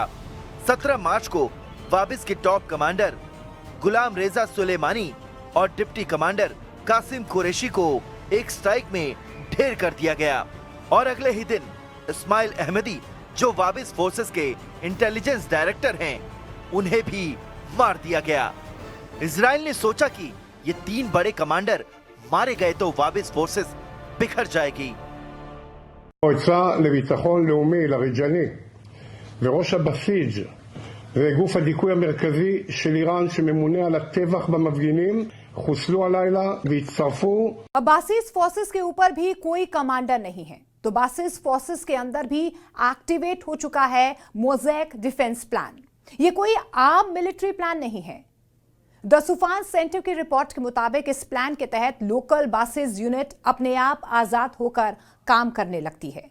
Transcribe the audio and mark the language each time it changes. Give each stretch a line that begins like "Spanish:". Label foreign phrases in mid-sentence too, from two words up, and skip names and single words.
Hindi: 17 मार्च को वाबिस के
English: top commander
Hindi: गुलाम रेजा सुलेमानी और
English: deputy commander
Hindi: कासिम कुरैशी को एक स्ट्राइक में ढेर कर दिया गया और अगले ही दिन इस्माइल अहमदी, जो वाबिस फोर्सेस के
English: intelligence director
Hindi: हैं, उन्हें भी मार दिया गया। इजराइल ने सोचा कि ये 3 बड़े कमांडर मारे गए तो वाबिस फोर्सेस बिखर जाएगी।
Hebrew: המועצה לביטחון לאומי לרג'ני וראש הבסיג' וגוף הדיכוי המרכזי של איראן שממונה על הטבח במפגינים חוסלו הלילה והצטרפו।
Hindi: अब बासिस फोर्सेस के ऊपर भी कोई कमांडर नहीं है, तो बासिस फोर्सेस के अंदर भी एक्टिवेट हो चुका है
English: mosaic defense plan.
Hindi: ये कोई आम
English: military plan
Hindi: नहीं है। द सुफान सेंटर की रिपोर्ट के मुताबिक इस प्लान के तहत लोकल बासिस यूनिट अपने आप आजाद होकर काम करने लगती है।